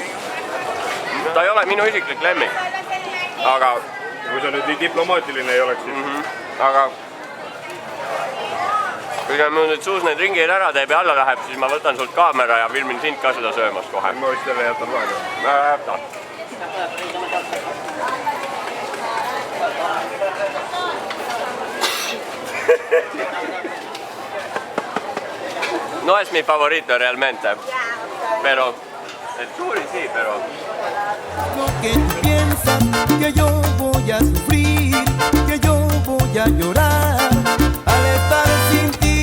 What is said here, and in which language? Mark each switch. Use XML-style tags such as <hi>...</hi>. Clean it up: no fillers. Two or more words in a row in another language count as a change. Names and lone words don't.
<et>Ta ei ole minu isiklik lemmik. Aga... Kui sa nüüd nii diplomaatiline ei oleks, siis... Aga... Kui ta mul nüüd suus need ringeid ära teeb ja alla läheb, siis ma võtan sult kaamera ja filmin sind ka seda söömas kohe. Ma vist jälle jätan vahele. Ma jätan.</et> <es>No es mi favorito realmente. Pero... El suri sí, pero... Lo que tú piensas, que yo voy a sufrir, que yo voy a llorar al estar sin ti.</es>